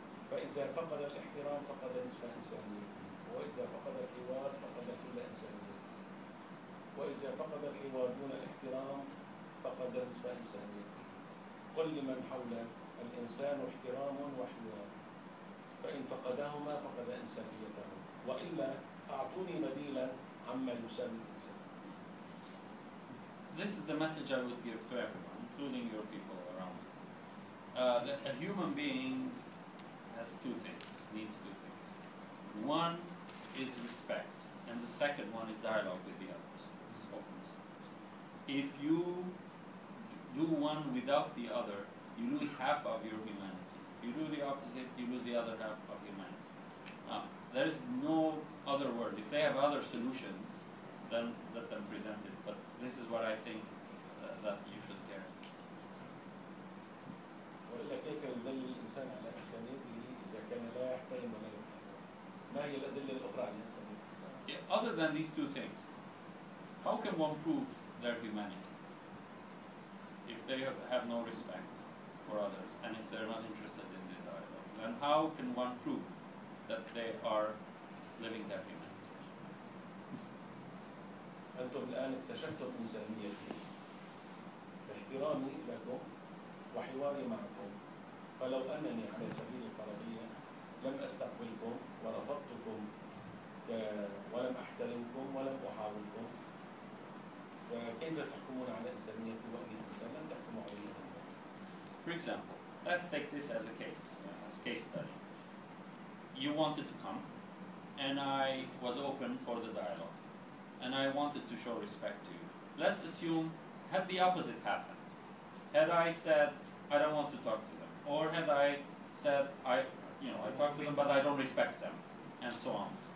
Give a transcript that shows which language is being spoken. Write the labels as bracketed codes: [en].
[ar] فإذا فقد الاحترام فقد نصف إنسانيته، وإذا فقد الحوار فقد كل إنسانيته، وإذا فقد الحوار دون الاحترام فقد نصف إنسانيته. قل لمن حولك الإنسان احترام وحوار، فإن فقدهما فقد إنسانيته، وإلا أعطوني بديلا عما يساوي الإنسان. [en] This is the message I would give to everyone, including your people around you. A human being has two things, needs two things. One is respect, and the second one is dialogue with the others. This is openness. If you do one without the other, you lose half of your humanity. If you do the opposite, you lose the other half of humanity. There is no other word. If they have other solutions, then let them present it. But this is what I think that you should carry. [ar] وإلا كيف يدل الإنسان على إنسانيته إذا كان لا يحترم ولا يحترم؟ ما هي الأدلة الأخرى على إنسانيته؟ [en] Other than these two things, how can one prove their humanity if they have no respect for others and if they're not interested in the dialogue? Then how can one prove that they are living their humanity? [ar] أنتم الآن اكتشفتم إنسانيتي باحترامي لكم وحواري معكم، فلو أنني على سبيل الفرضية لم أستقبلكم ورفضتكم ولم أحترمكم ولم أحاولكم، فكيف تحكمون على إنسانيتي وأني إنسان؟ لن تحكموا علي. [en] For example, let's take this as a case study. You wanted to come, and I was open for the dialogue, and I wanted to show respect to you. Let's assume, had the opposite happened. Had I said, I don't want to talk to them, or had I said, I talk to them, but I don't respect them, and so on.